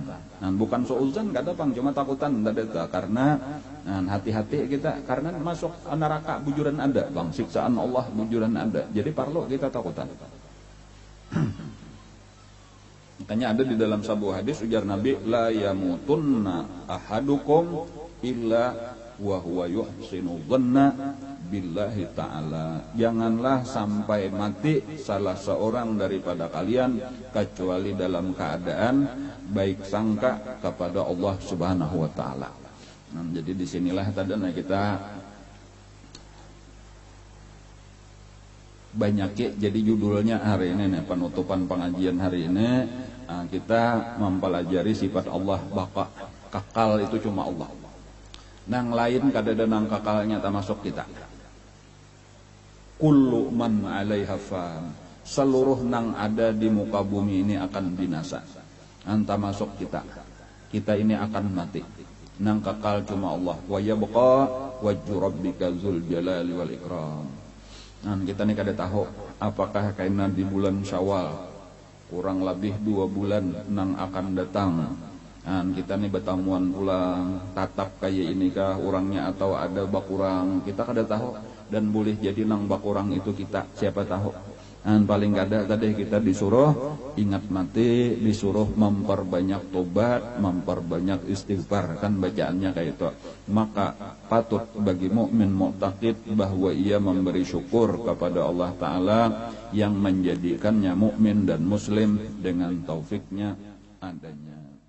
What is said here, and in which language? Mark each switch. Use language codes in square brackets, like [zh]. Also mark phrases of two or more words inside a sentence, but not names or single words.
[bjn] Dan bukan suuzan kada bang, cuma takutan kada itu karena hati-hati kita karena masuk neraka bujuran ada bang, siksaan Allah bujuran ada. Jadi perlu kita takutan. Makanya ada di dalam sebuah hadis ujar Nabi [ar] لا يموتن أحدكم إلا وهو يحسن الظن بالله تعالى. [id] Janganlah sampai mati salah seorang daripada kalian kecuali dalam keadaan baik sangka kepada Allah [ar] سبحانه وتعالى. [id] Nah, jadi disinilah tadi kita banyak jadi judulnya hari ini nih, penutupan pengajian hari ini kita mempelajari sifat Allah baka, kekal itu cuma Allah. [bjn] Nang lain kadada nang kakalnya termasuk kita. [ar] كل من عليها فان. [bjn] Seluruh nang ada di muka bumi ini akan binasa. [id] Anta masuk kita. Kita ini akan mati. [bjn] nang kekal cuma Allah. [ar] ويبقى وجه ربك ذو الجلال والإكرام. [bjn] Nah, kita nih kada tahu apakah kaina di bulan Syawal kurang lebih 2 bulan nang akan datang. Nah, kita nih betamuan pulang tatap kayak ini kah orangnya atau ada bakurang, kita kada tahu. Dan boleh jadi nang bakurang itu kita, siapa tahu. Dan paling kada tadi kita disuruh ingat mati, disuruh memperbanyak tobat, memperbanyak istighfar, kan bacaannya kayak itu. [ms] Maka patut bagi mukmin mu'taqid bahwa ia memberi syukur kepada Allah Ta'ala yang menjadikannya mukmin dan muslim dengan taufiknya adanya.